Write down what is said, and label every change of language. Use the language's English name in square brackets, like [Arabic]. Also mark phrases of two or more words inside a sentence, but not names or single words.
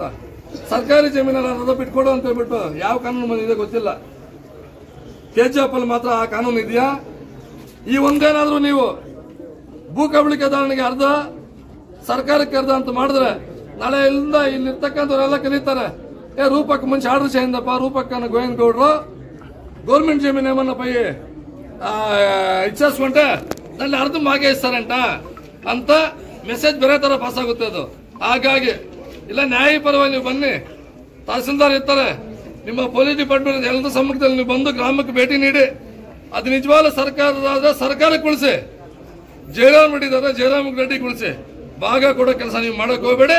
[Kannada] ಸರ್ಕಾರಿ ಜಮೀನಲ್ಲಿ ಅರ್ಧ ಬಿಟ್ಕೊಡು ಅಂತ ಹೇಳ್ಬಿಟ್ಟು ಯಾವ ಕಾನೂನು ಬಂದಿದೆ ಗೊತ್ತಿಲ್ಲ. KGF ಅಲ್ಲಿ ಮಾತ್ರ ಆ ಕಾನೂನು ಇದೆಯಾ? ಈ ಒಂದೇನಾದ್ರೂ ನೀವು ಭೂ ಕಬಳಿಕೆದಾರನಿಗೆ ಅರ್ಧ, ಸರ್ಕಾರಕ್ಕೆ ಅರ್ಧ ಅಂತ ಮಾಡಿದ್ರೆ ನಾಳೆ ಇಲ್ಲಿಂದ ಇಲ್ಲಿರ್ತಕ್ಕಂಥವರೆಲ್ಲ ಕರೀತಾರೆ, ರೂಪಕ್ಕೆ ಮುಂಚೆ ಆರ್ಡರ್ చేయందప్ప, ರೂಪಕ್ಕನ ಗೋವಿಂದಗೌಡರು [Telugu] గవర్నమెంట్ జమీన్ ఏమన్నా పోయి ఇచ్చేసుకుంటే దాన్ని అర్థం మాకే ఇస్తారంట [Kannada] ಅಂತ ಮೆಸೇಜ್ ಬೇರೆ ತರ ಪಾಸ್ ಆಗುತ್ತೆ ಅದು. ಹಾಗಾಗಿ ಇಲ್ಲ ನ್ಯಾಯಪರವಾಗಿ ನೀವು ಬನ್ನಿ, ತಹಸೀಲ್ದಾರ್ ಇರ್ತಾರೆ, ನಿಮ್ಮ [English] police department [Kannada] ಎಲ್ಲರ ಸಮ್ಮುಖದಲ್ಲಿ ನೀವು ಬಂದು ಗ್ರಾಮಕ್ಕೆ ಭೇಟಿ ನೀಡಿ ಅದು ನಿಜವಾದ ಸರ್ಕಾರದ ಸರ್ಕಾರಕ್ಕೆ ಉಳಿಸಿ. ಜಯರಾಮ್ ರೆಡ್ಡಿ ಜಯರಾಮ್ ರೆಡ್ಡಿ ಉಳಿಸಿ. ಭಾಗ ಕೊಡೋ ಕೆಲಸ ನೀವು ಮಾಡಕ್ ಹೋಗ್ಬೇಡಿ.